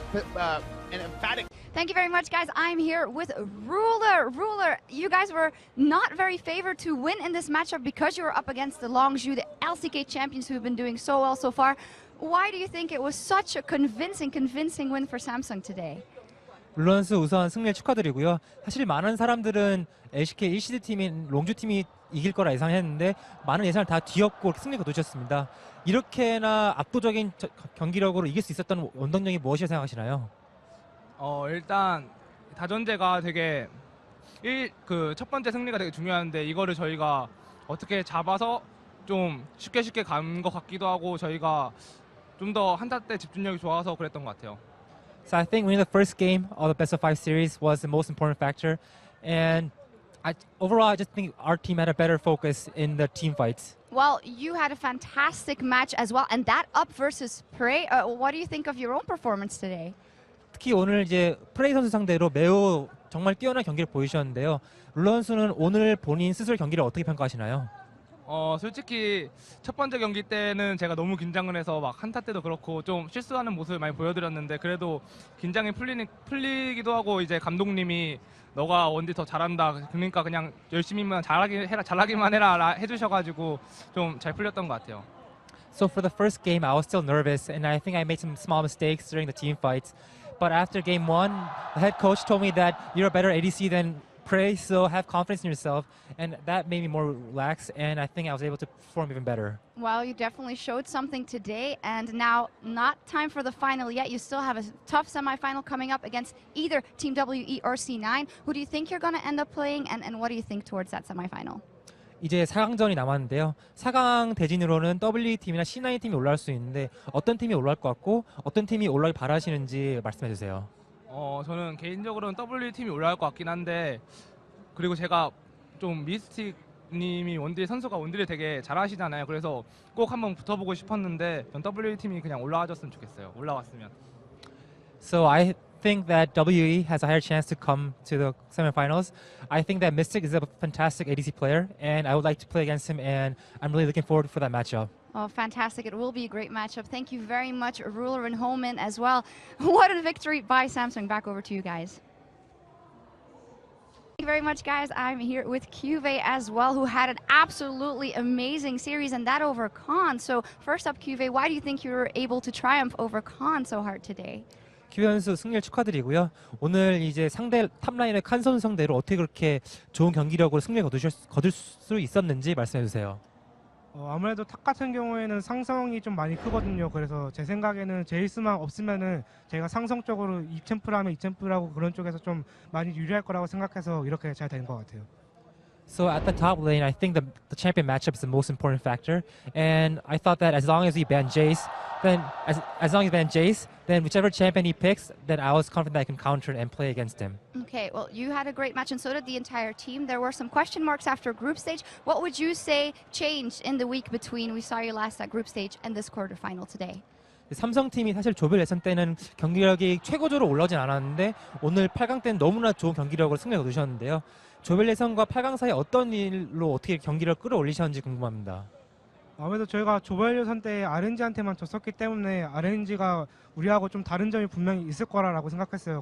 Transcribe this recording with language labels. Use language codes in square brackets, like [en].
[en] Thank you very much, guys. I'm here with Ruler. Ruler, you guys were not very favored to win in this matchup because you were up against the Longzhu, the LCK champions who've been doing so well so far. Why do you think it was such a convincing win for Samsung today? [ko] 룰런스 우선 승리를 축하드리고요. 사실 많은 사람들은 LCK 1시드 팀인 롱주 팀이 이길 거라 예상했는데 많은 예상을 다 뒤엎고 승리가 놓쳤습니다. 이렇게나 압도적인 경기력으로 이길 수 있었던 원동력이 무엇이라고 생각하시나요? 일단 다전제가 되게 첫 번째 승리가 되게 중요한데 이거를 저희가 어떻게 잡아서 좀 쉽게 간 것 같기도 하고 저희가 좀 더 한타 때 집중력이 좋아서 그랬던 것 같아요. [en] So I think winning the first game of the best of 5 series was the most important factor, and overall I just think our team had a better focus in the team fights. Well, you had a fantastic match as well, and that up versus Prey. What do you think of your own performance today? [ko] 특히 오늘 이제 프레이 선수 상대로 매우 정말 뛰어난 경기를 보여주셨는데요. 룰런 선수는 오늘 본인 스스로 경기를 어떻게 평가하시나요? 솔직히 첫 번째 경기 때는 제가 너무 긴장을 해서 막 한타 때도 그렇고 좀 실수하는 모습을 많이 보여드렸는데 그래도 긴장이 풀리기도 하고 이제 감독님이 너가 원딜 더 잘한다. 그러니까 그냥 열심히만 잘하기만 해라 해주셔가지고 좀 잘 풀렸던 것 같아요. [en] So for the first game, I was still nervous, and I think I made some small mistakes during the team fights. But after game 1, the head coach told me that you're a better ADC than Prey, so have confidence in yourself, and that made me more relaxed, and I think I was able to perform even better. Well, you definitely showed something today, and now not time for the final yet. You still have a tough semifinal coming up against either Team WE or C9. Who do you think you're going to end up playing, and what do you think towards that semifinal? [ko] 이제 4강전이 남았는데요. 4강 대진으로는 WT팀이나 C9팀이 올라올 수 있는데 어떤 팀이 올라올 것 같고 어떤 팀이 올라오길 바라시는지 말씀해 주세요. 저는 개인적으로는 W팀이 올라갈 것 같긴 한데 그리고 제가 좀 미스틱 님이 선수가 원딜을 되게 잘하시잖아요. 그래서 꼭 한번 붙어보고 싶었는데 전 W팀이 그냥 올라와줬으면 좋겠어요. 올라왔으면. [en] So I think that WE has a higher chance to come to the semifinals. I think that Mystic is a fantastic ADC player, and I would like to play against him, and I'm really looking forward for that matchup. Oh, fantastic. It will be a great matchup. Thank you very much, Ruler and Holman as well. What a victory by Samsung. Back over to you guys. you very much, guys. I'm here with Cuvée as well, who had an absolutely amazing series, and that over Khan. So first up, Cuvée, why do you think you were able to triumph over Khan so hard today? [ko] 큐 선수 승리를 축하드리고요. 오늘 이제 상대 탑라인의 칸 선수 상대로 어떻게 그렇게 좋은 경기력으로 승리를 거둘 수 있었는지 말씀해 주세요. 아무래도 탑 같은 경우에는 상성이 좀 많이 크거든요. 그래서 제 생각에는 제이스만 없으면은 제가 상성 쪽으로 2챔프라면 2챔프라고 그런 쪽에서 좀 많이 유리할 거라고 생각해서 이렇게 잘 된 것 같아요. [en] So at the top lane, I think the champion matchup is the most important factor, and I thought that as long as we ban Jace, then as long as we ban Jace, then whichever champion he picks, then I was confident that I can counter and play against him. Okay, well, you had a great match, and so did the entire team. There were some question marks after group stage. What would you say changed in the week between we saw you last at group stage and this quarterfinal today? [ko] 삼성팀이 사실 조별 예선 때는 경기력이 최고조로 올라오진 않았는데 오늘 8강 때는 너무나 좋은 경기력으로 승리를 거두셨는데요. 조별 예선과 8강 사이 어떤 일로 어떻게 경기력을 끌어올리셨는지 궁금합니다. 아무래도 저희가 조별 예선 때 RNG한테만 졌었기 때문에 RNG가 우리하고 좀 다른 점이 분명히 있을 거라고 생각했어요.